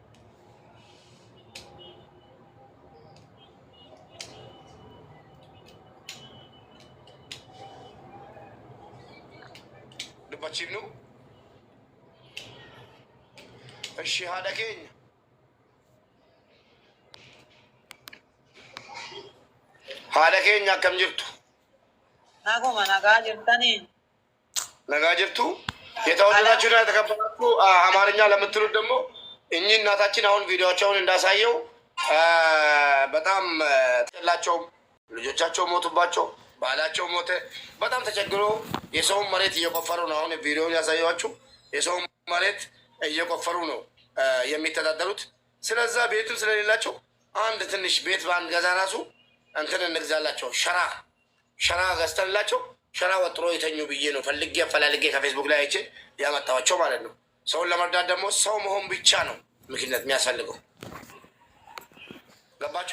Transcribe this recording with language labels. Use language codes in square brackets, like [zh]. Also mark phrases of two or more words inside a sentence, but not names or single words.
[om] dubbachiifnu እሺ haadha keenya haadha keenya akkam jirtu Naguma nagaa jirtanii. nagaa jirtu [am] የተወደዳችሁና የተከበራችሁ አማርኛ ለምትሉት ደግሞ እኚህ እናታችን አሁን ቪዲዮቸውን እንዳሳየው በጣም ጥላቸውም ልጆቻቸው ሞቱባቸው፣ ባላቸው ሞተ። በጣም ተቸግሮ የሰውን መሬት እየቆፈሩ ነው። አሁን ቪዲዮውን ያሳየኋችሁ የሰውን መሬት እየቆፈሩ ነው የሚተዳደሩት። ስለዛ ቤቱም ስለሌላቸው አንድ ትንሽ ቤት በአንድ ገዛ ራሱ እንትን እንግዛላቸው ሸራ ገዝተንላቸው ሸራ ወጥሮ የተኙ ብዬ ነው ፈልጌ አፈላልጌ ከፌስቡክ ላይ አይቼ ያመጣኋቸው ማለት ነው። ሰውን ለመርዳት ደግሞ ሰው መሆን ብቻ ነው ምክንያት የሚያስፈልገው። ገባችሁ?